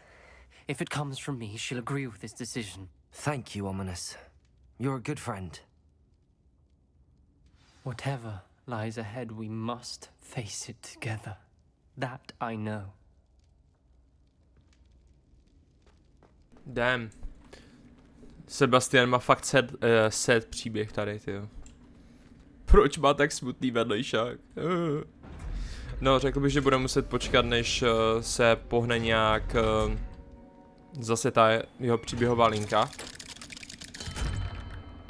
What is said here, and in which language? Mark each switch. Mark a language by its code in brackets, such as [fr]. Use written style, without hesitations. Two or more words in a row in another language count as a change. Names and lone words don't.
[en] If it comes from me, she'll agree with this decision. Thank you, Ominous. You're a good friend. Whatever lies ahead, we must face it together. That I know. Damn. [cs] Sebastian má fakt sad příběh tady, tyjo. Proč má tak smutný vedlejšák? No, řekl bych, že budeme muset počkat, než se pohne nějak zase ta jeho příběhová linka.